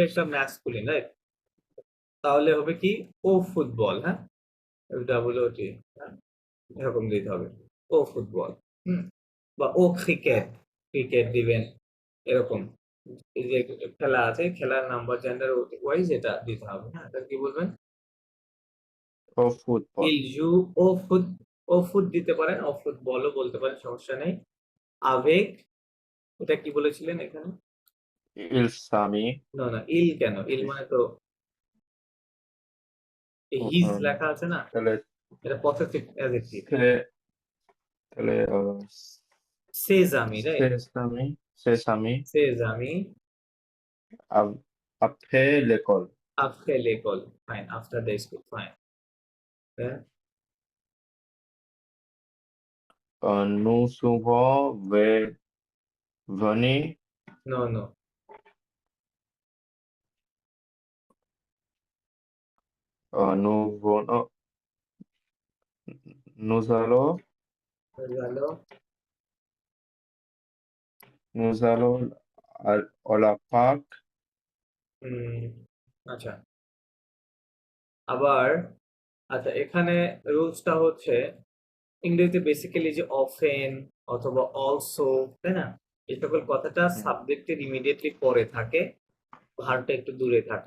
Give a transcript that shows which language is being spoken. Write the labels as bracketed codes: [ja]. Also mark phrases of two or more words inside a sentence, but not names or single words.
[bn] একটা ম্যাসকুলিন, রাইট? তাহলে হবে কি? [fr] au football, [bn] হ্যাঁ, WOT, হ্যাঁ, এরকম দিতে হবে, [fr] au football. [bn] হুম, বা [fr] au cricket, [bn] ক্রিকেট দিবেন, এরকম। এই যে খেলা আছে, খেলার নাম্বার, জেন্ডার, ওয়াইজ এটা দিতে হবে, হ্যাঁ। তাহলে কি বলবেন? [fr] Au football. il joue au foot, au foot [bn] দিতে পারেন, [fr] au football [bn] বলতে পারেন, সমস্যা নেই। আবেগ, এটা কি বলেছিলেন এখানে? [fr] Il s'amie. [bn] না না, ইল কেন? ইল মানে তো হিজ um, লেখা আছে না, তাহলে এটা পসেসিভ অ্যাডজেক্টিভ। তাহলে তাহলে [fr] ses amis, right? ses amis ses amis après l'école. après l'école, [en] Fine, after the school, fine. [fr] Nous souvent venir. [en] No no, [fr] Nous venons, nous allons, [bn] গেল। [fr] nous allons à la parc. [bn] আচ্ছা, আবার, আচ্ছা, এখানে রুলসটা হচ্ছে ইংরেজিতে বেসিক্যালি যে অফেন অথবা অলসো, তাই না, এই সকল কথাটা সাবজেক্টের ইমিডিয়েটলি পরে থাকে, ভার্বটা একটু দূরে থাকে।